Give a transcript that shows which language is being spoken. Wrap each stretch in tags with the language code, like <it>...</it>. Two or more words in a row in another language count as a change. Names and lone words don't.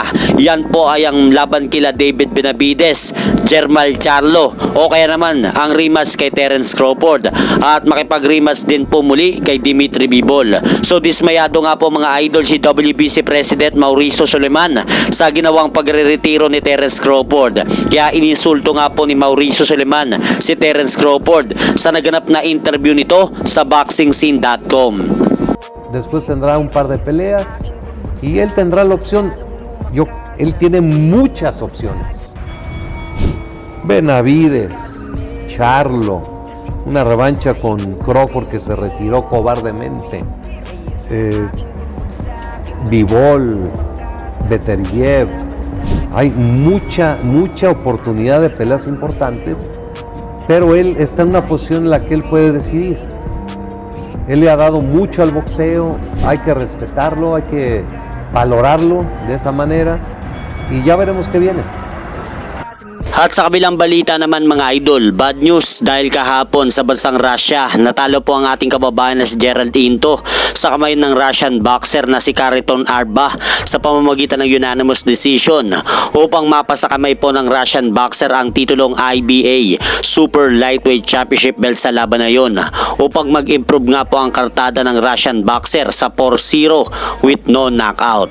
<tl>Yan po ay ang laban kila David Benavides, Jermall Charlo o kaya naman ang rematch kay Terence Crawford at makipag-rematch din po muli kay Dimitri Bivol. So dismayado nga po mga idol si WBC President Mauricio Suleiman sa ginawang pagre-retiro ni Terence Crawford. Kaya ininsulto nga po ni Mauricio Suleiman si Terence Crawford sa naganap na interview nito sa boxingscene.com.</tl> <es>Después tendrá un par de peleas y él tendrá la opción. Él tiene muchas opciones. Benavides, Charlo, una revancha con Crawford que se retiró cobardemente. Bivol, Beterbiev. Hay mucha oportunidad de peleas importantes, pero él está en una posición en la que él puede decidir. Él le ha dado mucho al boxeo, hay que respetarlo, hay que valorarlo de esa manera y ya veremos qué viene.</es> <tl>At sa kabilang balita naman mga idol,</tl> <en>bad news</en> <tl>dahil kahapon sa bansang Russia, natalo po ang ating kababayan na si Gerald Into sa kamay ng</tl> <en>Russian boxer</en> <tl>na si Khariton Arba sa pamamagitan ng</tl> <en>unanimous decision</en> <tl>upang mapasa kamay po ng</tl> <en>Russian boxer</en> <tl>ang titulong IBA Super Lightweight Championship belt sa laban na yon upang mag-improve nga po ang kartada ng</tl> <en>Russian boxer</en> <tl>sa 4-0</tl> <en>with no knockout.</en>